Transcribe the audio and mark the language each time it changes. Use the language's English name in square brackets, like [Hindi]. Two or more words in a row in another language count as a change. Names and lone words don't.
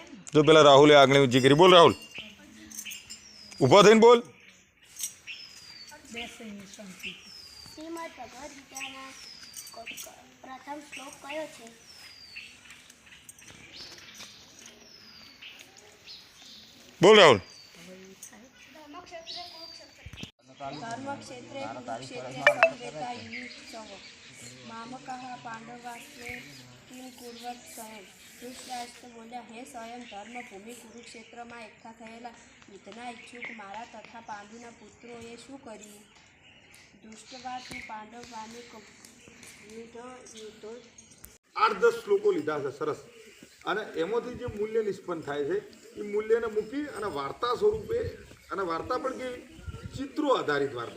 [Gujarati] જો પેલા રાહુલે આગળ ઊંચી કરી. બોલ રાહુલ, ઊભો થઈને બોલ. શ્રીમદ ભગવદ્ ગીતાના પ્રથમ શ્લોક કયો છે? બોલ રાહુલ. [Sanskrit] धर्मक्षेत्रे कुरुक्षेत्रे संवेता युयुत्सव मामकः पांडवास्त्रे किं कुर्वत् स्वयं. [Gujarati] ધૃતરાષ્ટ્ર બોલ્યા, હે સ્વયં ધર્મભૂમિ કુરુક્ષેત્રમાં એકઠા થયેલા યુદ્ધના ઈચ્છુક મારા તથા પાંડુના પુત્રોએ શું કર્યું? [Sanskrit] દુષ્ટવા તું પાંડવ પામી યુદ્ધો [Gujarati] 8-10 શ્લોકો લીધા છે સરસ, અને એમાંથી જે મૂલ્ય નિષ્પન્ન થાય છે એ મૂલ્યને મૂકી અને વાર્તા સ્વરૂપે, અને વાર્તા પણ કેવી, ચિત્રો આધારિત વાર્તા.